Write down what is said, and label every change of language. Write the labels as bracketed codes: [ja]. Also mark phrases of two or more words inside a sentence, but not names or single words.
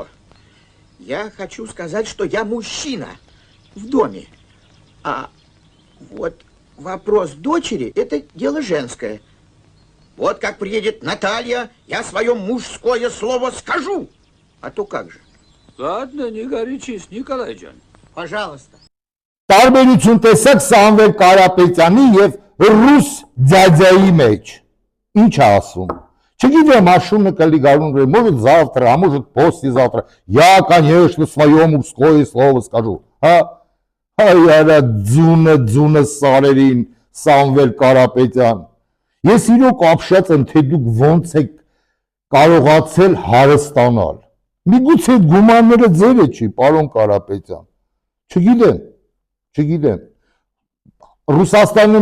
[ru] Я хочу сказать, что я мужчина в доме. А вот вопрос дочери – это дело женское. Вот как приедет Наталья, я свое мужское слово скажу. А то как же? Ладно, не горячись, Николай-джан. Пожалуйста. [hy] Տարբերություն տեսակ Սամվել Կարապետյանի եւ ռուս ձյաձյայի մեջ։ Ինչ է ասում։ Չգիտեմ, աշունը կլի գարուն, [ru] может завтра, а может послезавтра. Я, конечно, свое мужское слово скажу. [hy] Հա, հայարա ձունը սարերին, Սամվել Կարապետյան։ Ես իրոք ապշած եմ, թե դուք ոնց եք կարողացել հարստանալ։ Միգուցե այդ գումարները ձերը չի, պարոն Կարապետյան։ Չգիտեմ։ Ռուսաստանում